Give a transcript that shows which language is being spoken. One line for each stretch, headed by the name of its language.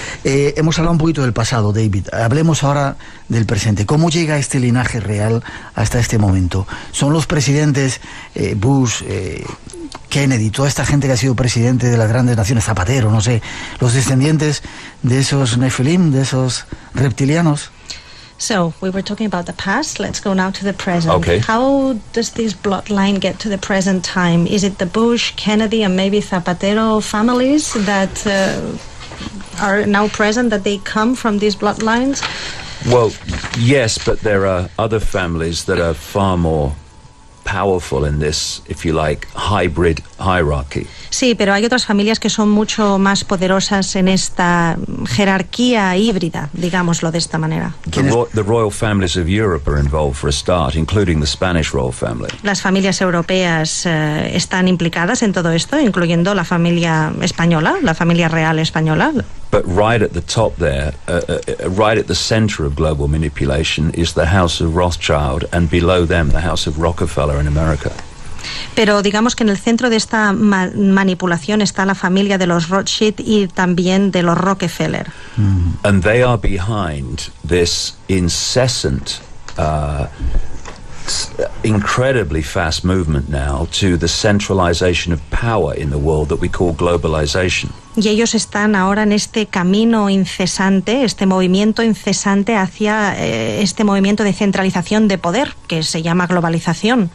Spanish: Hemos hablado un poquito del pasado, David. Hablemos ahora del presente. ¿Cómo llega este linaje real hasta este momento? ¿Son los presidentes Bush, Kennedy, toda esta gente que ha sido presidente de las grandes naciones, Zapatero, no sé, los descendientes de esos Nephilim, de esos reptilianos?
English: So, we were talking about the past. Let's go now to the present. Okay. How does this bloodline get to the present time? Is it the Bush, Kennedy, and maybe Zapatero families that are now present, that they come from these bloodlines? Well, yes, but there are other families that are far more powerful in this, if you like, hybrid hierarchy.
Spanish: Sí, pero hay otras familias que son mucho más poderosas en esta jerarquía híbrida, digámoslo de esta manera.
English: The royal families of Europe are involved for a start, including the Spanish royal family.
Spanish: Las familias europeas están implicadas en todo esto, incluyendo la familia española, la familia real española.
English: But right at the top there, right at the center of global manipulation is the House of Rothschild, and below them the House of Rockefeller in America.
Spanish: Pero digamos que en el centro de esta manipulación está la familia de los Rothschild y también de los Rockefeller.
English: And they are behind this incessant, incredibly fast movement now to the centralization of power in the world that we call globalization.
Spanish: Y ellos están ahora en este camino incesante, este movimiento incesante hacia este movimiento de centralización de poder, que se llama globalización.